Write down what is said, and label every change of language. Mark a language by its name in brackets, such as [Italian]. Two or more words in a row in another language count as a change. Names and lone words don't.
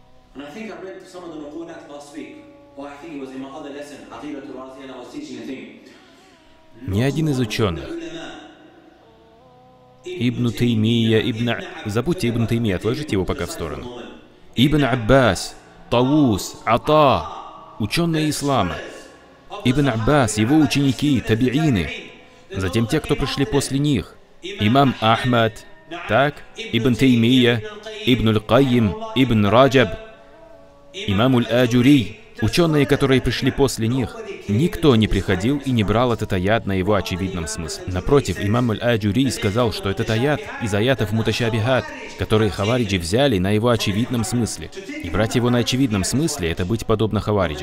[Russian] Ни один из ученых, Ибн Таймия, забудьте Ибн Таймия, отложите его пока в сторону. Ибн Аббас, Тауус, Ата, ученые ислама. Ибн Аббас, его ученики, табиины. Затем те, кто пришли после них. Имам Ахмад, так, Ибн Таймия, Ибн Аль-Кайим, Ибн Раджаб, Имам Аль-Аджури. Ученые, которые пришли после них, никто не приходил и не брал этот аят на его очевидном смысле. Напротив, имам Аль-Аджури сказал, что этот аят из аятов муташабихат, которые хавариджи взяли на его очевидном смысле. И брать его на очевидном смысле — это быть подобно хавариджам.